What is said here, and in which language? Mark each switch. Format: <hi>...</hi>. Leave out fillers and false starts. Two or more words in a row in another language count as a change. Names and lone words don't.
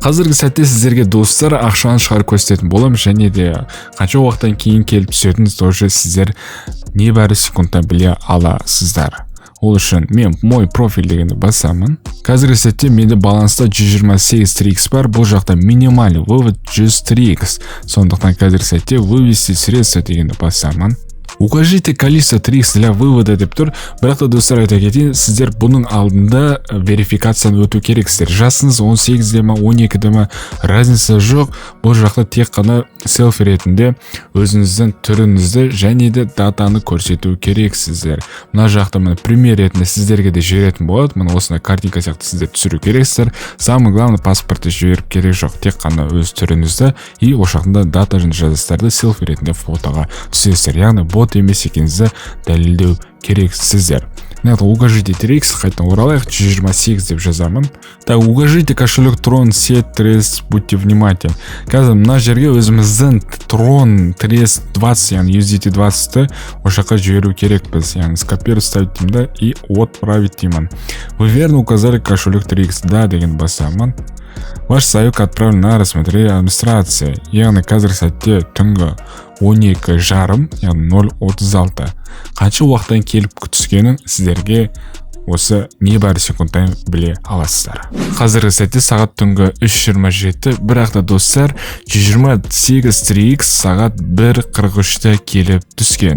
<kk>Қазіргі сәтте сіздерге достар ақшаны шығарып көрсететін боламын, және де қанша уақыттан кейін келіп түсетінін тоже сіздер небәрі секундта біле аласыздар. Ол үшін мен</kk> <ru>мой профиль</ru> <kk>дегенді басамын. Қазіргі сәтте менде баланста 128 TRX бар. Бұл жақта</kk> <ru>минимальный вывод</ru> <kk>100 TRX. Сондықтан қазіргі сәтте</kk> <ru>вывести средства</ru> <kk>дегенді басамын.</kk> <ru>Укажите количество TRX для вывода</ru> <kk>деп тұр. Бірақ та достар, айта кетейін, сіздер бұның алдында верификацияны өту керексіздер. Жасыңыз 18-де ма, 12-де ма, разница жоқ. Бұл жақта тек қана селфи ретінде өзіңіздің түріңізді және де датаны көрсету керексіздер. Мына жақта мына пример ретінде сіздерге де жіберетін болады. Мына осындай картинка сияқты сіздер түсіру керексіздер.</kk> <ru>Самое главное,</ru> <kk>паспортты жіберіп керек жоқ. Тек қана өз түріңізді и ошақында дата және жазыстарды селфи ретінде фотоға түсесіздер. Яғни бот емес екеніңізді дәлелдеу керексіздер. Укажите TRX, қайтадан оралайық, 128 деп жазамын.</kk> <ru>Так, укажите кошелек Tron C3, будьте внимательны.</ru> <kk>Қазір мына жерге өзіміздің Tron 320, яғни USDT 20-ті ошаққа жіберу керек біз. Яғни</kk> <ru>скопировать ставить</ru> <kk>деймін</kk> <ru>и отправить</ru> <kk>деймін.</kk> <ru>Вы верно указали кошелек TRX, да</ru> <kk>деген басамын.</kk> <ru>Ваш заявка отправлен на рассмотрение администрации.</ru> <kk>Яғни қазір сәтте түнгі 12:30, яғни 0:36. Қанша уақыттан келіп түскенін сіздерге осы небәрі секундтан біле аласыздар. Қазіргі сәтте сағат түнгі 3:27, бірақ та достар 128 TRX сағат 1:43-те келіп түскен.</kk>